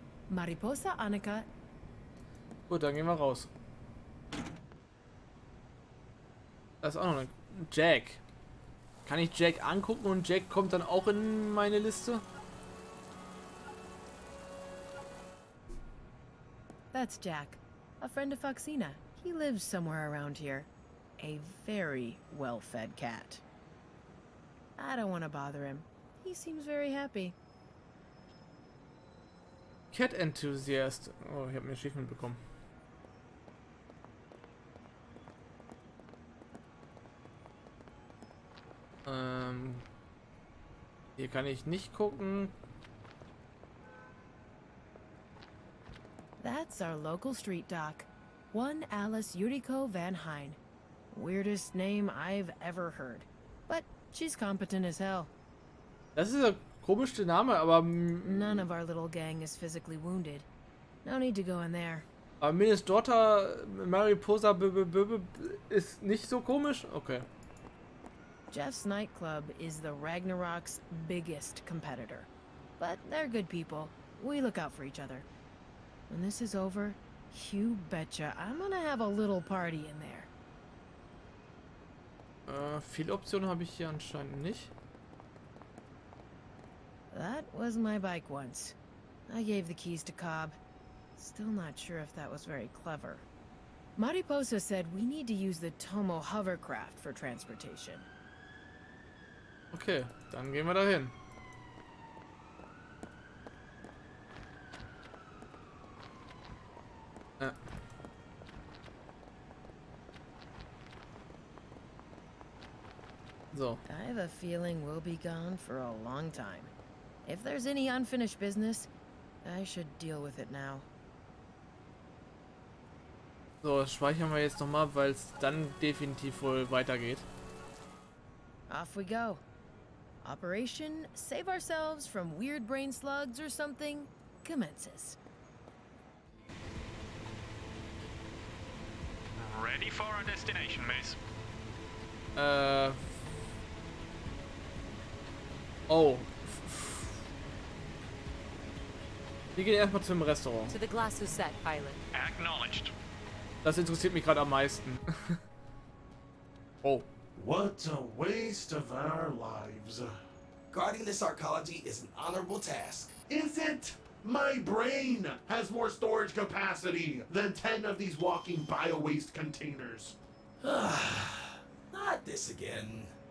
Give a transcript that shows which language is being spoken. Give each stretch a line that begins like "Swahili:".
English: Mariposa Annika.
German: Gut, dann gehen wir raus. Da ist auch noch ein Jack. Kann ich Jack angucken und Jack kommt dann auch in meine Liste?
English: That's Jack, a friend of Foxina. He lives somewhere around here. A very well-fed cat. I don't want to bother him. He seems very happy. Cat Enthusiast.
German: Oh, ich habe mir Achievement bekommen. Hier kann ich nicht gucken.
English: That's our local street doc. One Alice Yuriko Van Hine. Weirdest name I've ever heard. But she's competent as hell.
German: Das ist ein komischer Name, aber...
English: None of our little gang is physically wounded. No need to go in there.
German: Aber Miles Daughter, Mariposa ist nicht so komisch? Okay.
English: Jeff's nightclub is the Ragnarok's biggest competitor. But they're good people. We look out for each other. When this is over, you betcha I'm gonna have a little party in there.
German: Viele Optionen habe ich hier anscheinend nicht.
English: That was my bike once. I gave the keys to Cobb. Still not sure if that was very clever. Mariposa said we need to use the Tomo hovercraft for transportation.
German: Okay, dann gehen wir dahin. So.
English: I have a feeling we'll be gone for a long time. If there's any unfinished business, I should deal with it now.
German: So, das speichern wir jetzt nochmal, weil es dann definitiv wohl weitergeht.
English: Off we go. Operation Save Ourselves from Weird Brain Slugs or something commences. Ready for our destination, miss? Oh.
German: Wir gehen erstmal zum Restaurant.
English: To the glass set, pilot. Acknowledged.
German: Das interessiert mich gerade am meisten. Oh.
English: What a waste of our lives. Guarding this arcology is an honorable task. Is it? My brain has more storage capacity than 10 of these walking bio-waste containers. Not this again.